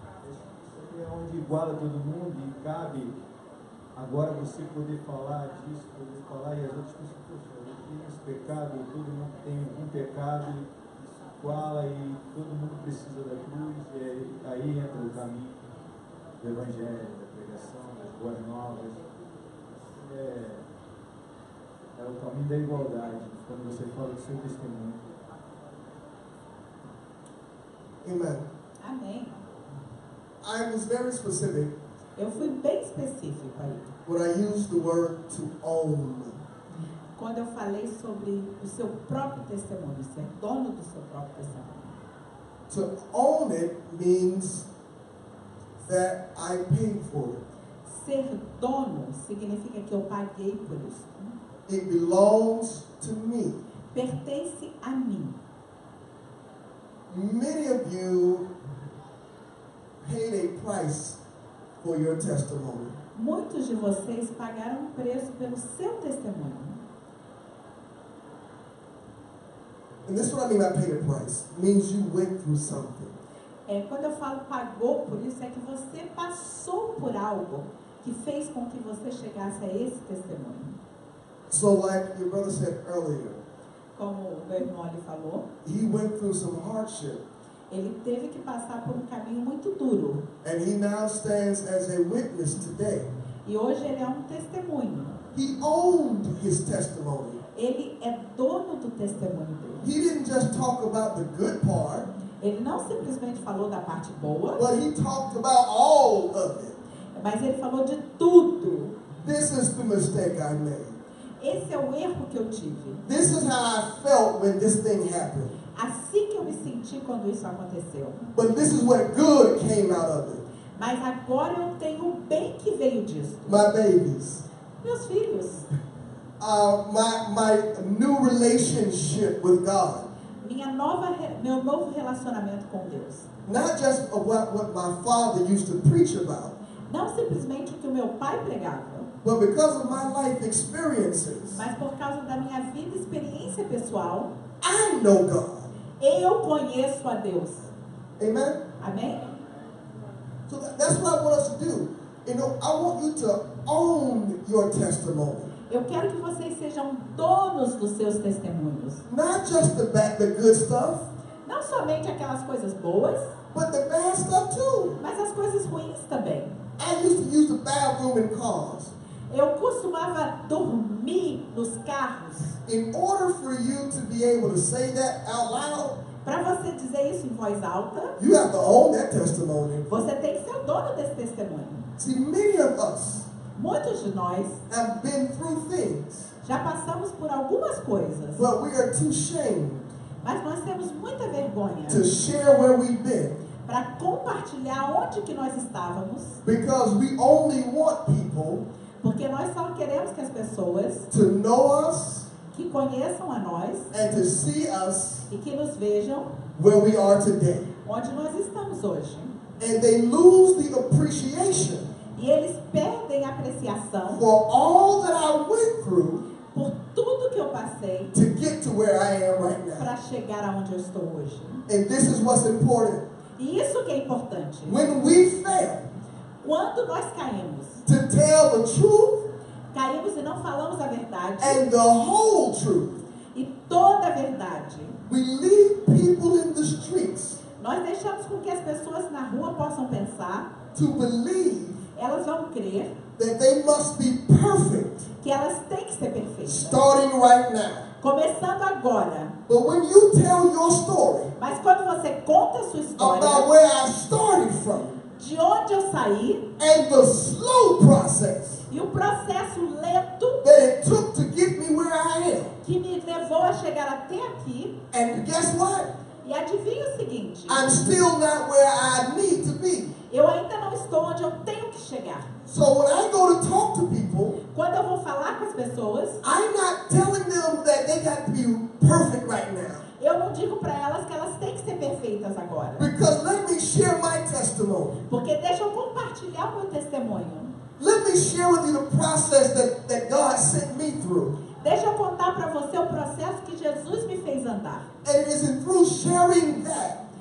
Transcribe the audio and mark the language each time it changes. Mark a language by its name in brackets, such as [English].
[Portuguese] Isso é onde iguala todo mundo e cabe agora você poder falar disso, poder falar e as outras pessoas, poxa, eu tenho esse pecado, todo mundo tem um pecado, isso iguala e todo mundo precisa da cruz, e aí entra o caminho do evangelho, da pregação, das boas novas. É o caminho da igualdade, quando você fala do seu testemunho. [English] Amen. [Portuguese] Amém. [English] I was very specific [Portuguese] Eu fui bem específico aí. [English] when I used the word to own. [Portuguese] Quando eu falei sobre o seu próprio testemunho, ser dono do seu próprio testemunho. [English] To own it means that I paid for it. [Portuguese] Ser dono significa que eu paguei por isso. [English] It belongs to me. [Portuguese] Pertence a mim. [English] Many of you paid a price for your testimony. [Portuguese] Muitos de vocês pagaram um preço pelo seu testemunho. [English] And this is what I mean by paid a price. It means you went through something. [Portuguese] Quando eu falo pagou por isso, é que você passou por algo que fez com que você chegasse a esse testemunho. [English] So like your brother said earlier, [Portuguese] Como o meu irmão ali falou, [English] he went through some hardship. [Portuguese] ele teve que passar por um caminho muito duro. [English] And he now stands as a witness today. [Portuguese] E hoje ele é um testemunho. [English] He owned his testimony. [Portuguese] Ele é dono do testemunho dele. [English] He didn't just talk about the good part. [Portuguese] Ele não simplesmente falou da parte boa, [English] but he talked about all of it. [Portuguese] mas ele falou de tudo. [English] This is the mistake I made. [Portuguese] Esse é o erro que eu tive. [English] This is how I felt when this thing happened. [Portuguese] Assim que eu me senti quando isso aconteceu. [English] But this is what good came out of it. [Portuguese] Mas agora eu tenho o bem que veio disso. [English] My babies. [Portuguese] Meus filhos. [English] My new relationship with God. [Portuguese] Meu novo relacionamento com Deus. [English] Not just what my father used to preach about. [Portuguese] Não simplesmente o que o meu pai pregava. [English] But because of my life experiences. [Portuguese] Mas por causa da minha vida e experiência pessoal. [English] I know God. [Portuguese] Eu conheço a Deus. [English] Amen? [Portuguese] Amém? [English] So that's what I want us to do. You know, I want you to own your testimony. [Portuguese] Eu quero que vocês sejam donos dos seus testemunhos. [English] Not just the good stuff. [Portuguese] Não somente aquelas coisas boas, [English] but the bad stuff too. [Portuguese] Mas as coisas ruins também. [English] I used to use the bathroom in cars. [Portuguese] Eu costumava dormir nos carros. [English] In order for you to be able to say that out loud, [Portuguese] para você dizer isso em voz alta, [English] you have to own that testimony. [Portuguese] Você tem que ser o dono desse testemunho. [English] See, many of us [Portuguese] muitos de nós [English] have been through things, [Portuguese] já passamos por algumas coisas, [English] but we are too ashamed [Portuguese] mas nós temos muita vergonha [English] to share where we've been, [Portuguese] para compartilhar onde que nós estávamos, [English] because we only want people [Portuguese] porque nós só queremos que as pessoas [English] to know us, [Portuguese] que conheçam a nós [English] and to see us [Portuguese] e que nos vejam [English] where we are today. [Portuguese] Onde nós estamos hoje. [English] And they lose the appreciation [Portuguese] E eles perdem a apreciação [English] for all that I went through [Portuguese] por tudo que eu passei [English] to get to where I am right now. [Portuguese] Para chegar aonde eu estou hoje. [English] And this is what's important. [Portuguese] E isso que é importante. [English] When we fail, [Portuguese] quando nós caímos, [English] to tell the truth, [Portuguese] caímos e não falamos a verdade, [English] and the whole truth, [Portuguese] e toda a verdade, [English] we leave people in the streets, [Portuguese] nós deixamos com que as pessoas na rua possam pensar, [English] to believe, [Portuguese] elas vão crer, [English] that they must be perfect, [Portuguese] que elas têm que ser perfeitas, [English] starting right now. [Portuguese] Começando agora. [English] But when you tell your story, [Portuguese] mas quando você conta a sua história, [English] about where I started from, [Portuguese] de onde eu saí, [English] and the slow process, [Portuguese] e o processo lento [English] that it took to get me where I am, [Portuguese] que me levou a chegar até aqui, [English] and guess what? [Portuguese] E adivinha o seguinte, [English] I'm still not where I need to be. [Portuguese] Eu ainda não estou onde eu tenho que chegar. [English] So when I go to talk to people, [Portuguese] quando eu vou falar com as pessoas, [English] I'm not telling them that they got to be perfect right now. [Portuguese] Eu não digo para elas que elas têm que ser perfeitas agora. [English] Because let me share my testimony. [Portuguese] Porque deixa eu compartilhar o meu testemunho. [English] Let me share with you the process that God sent me through. [Portuguese] Deixa eu contar para você o processo que Jesus me fez andar. [English] And it is through sharing that.